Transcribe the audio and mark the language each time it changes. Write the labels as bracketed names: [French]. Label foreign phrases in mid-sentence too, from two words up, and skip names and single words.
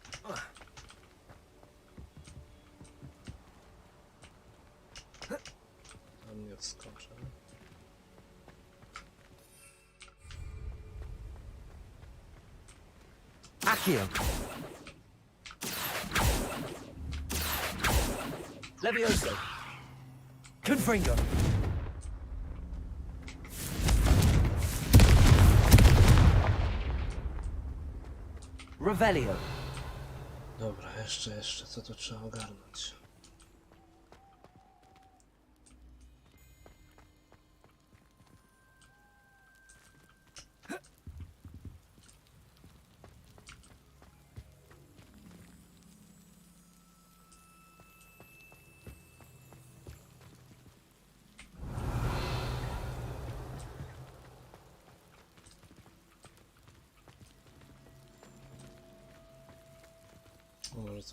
[Polish] Tam nie wskoczę. Accio. Levioso. Confringo. Revelio. Dobra, jeszcze, co tu trzeba ogarnąć? Może coś